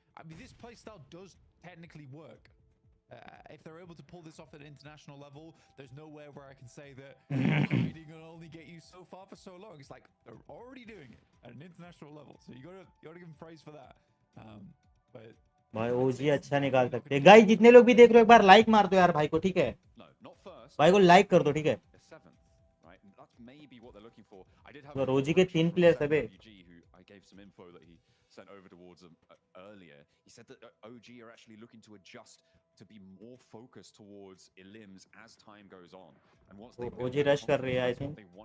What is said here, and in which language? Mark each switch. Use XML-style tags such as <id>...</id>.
<en>I mean, this play style does technically work. If they're able to pull this off at an international level, there's nowhere where I can say that hiding will only get you so far for so long. It's like they're already doing it at an international level, so you gotta give them praise for that. But</en> <hi>भाई ओजी अच्छा निकाल सकते हैं. Guys जितने लोग भी देख रहे हो एक बार लाइक मार दो यार भाई को, ठीक है? भाई को लाइक कर दो, ठीक है? तो रोजी के 3 प्लेयर्स है बे.</hi> <en>Sent over towards them earlier. He said that OG are actually looking to adjust to be more focused towards Elims as time goes on. And once they</en> <hi>OG rush कर रही है,</hi> <en>I think.</en>